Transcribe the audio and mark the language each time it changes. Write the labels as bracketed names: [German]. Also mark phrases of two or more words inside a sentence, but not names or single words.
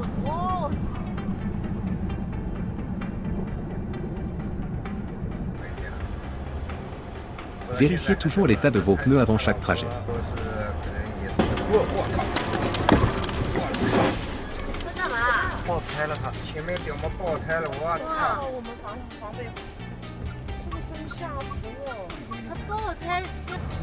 [French] Vérifiez toujours l'état de vos pneus avant chaque trajet. [Chinese] 爆胎了，前面顶嘛爆胎了，我操！我们防备，是不是吓死我？他爆胎就。